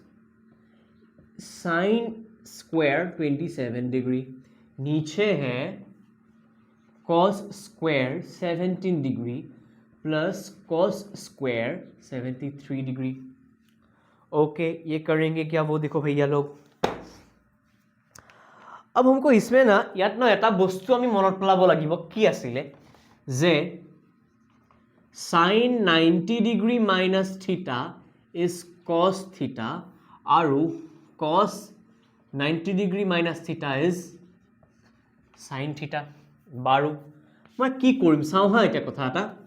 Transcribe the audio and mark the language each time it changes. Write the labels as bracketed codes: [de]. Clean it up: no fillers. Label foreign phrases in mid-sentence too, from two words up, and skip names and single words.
[en] sine square 27 degree [hi] नीचे है [en] cos square 17 degree plus cos square 73 degree okay [hi] ये करेंगे क्या वो देखो भैया लोग अब हमको इसमें ना यात ना [as] এটা বস্তু আমি মনত পেলাব লাগিব কি আছিলে যে [en] sin 90 degree minus theta is cos theta [as] আৰু [en] cos 90 degree minus theta is sin theta [as] বাৰু মই কি কৰিম চাও হা এটা কথা এটা